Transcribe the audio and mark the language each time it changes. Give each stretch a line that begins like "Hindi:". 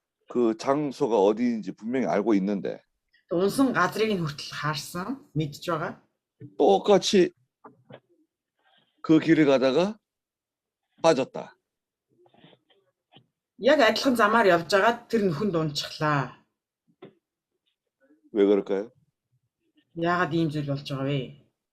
Korean: 그 장소가 어디인지 분명히 알고 있는데
Mongolian: Унсан газрыг нь хүртэл харсан, мэдж байгаа.
Korean: 똑같이 그 길을 가다가 빠졌다.
Mongolian: Яг адилхан замаар явж байгаа тэр нөхөнд унчихлаа.
Korean: 왜 그럴까요?
Mongolian: Яагаад ийм зүйл болж байгаа вэ?